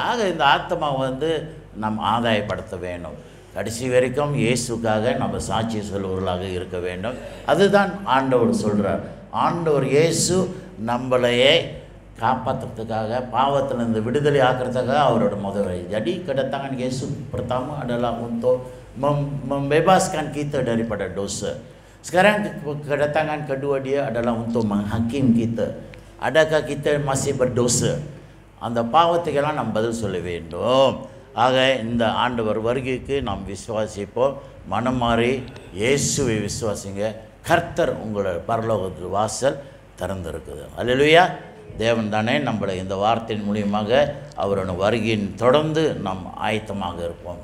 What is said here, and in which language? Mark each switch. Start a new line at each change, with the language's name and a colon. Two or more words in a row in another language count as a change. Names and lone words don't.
Tamil: ஆக இந்த ஆத்மா வந்து நம் ஆதாயப்படுத்த வேண்டும். கடைசி வரைக்கும் இயேசுக்காக நம்ம சாட்சி சொல்வர்களாக இருக்க வேண்டும். அதுதான் ஆண்டவர் சொல்கிறார். ஆண்டவர் இயேசு நம்மளையே காப்பாற்றுறதுக்காக, பாவத்திலிருந்து விடுதலை ஆக்கிறதுக்காக அவரோட முதல்.
Malay: Jadi kedatangan Yesus pertama adalah untuk membebaskan kita daripada dosa. Sekarang kedatangan kedua dia adalah untuk menghakim kita. Adakah kita masih berdosa?
Tamil: அந்த பாவத்துக்கெல்லாம் நாம் பதில் சொல்ல வேண்டும். ஆக இந்த ஆண்டவர் வருகைக்கு நாம் விசுவாசிப்போம். மனம் மாறி இயேசுவை விசுவாசிங்க. கர்த்தர் உங்களோட பரலோகத்தில் வாசல் திறந்திருக்குது. அல்லேலூயா. தேவன் தானே நம்மளை இந்த வார்த்தையின் மூலியமாக அவரோட வருகையின் தொடர்ந்து நாம் ஆயத்தமாக இருப்போம்.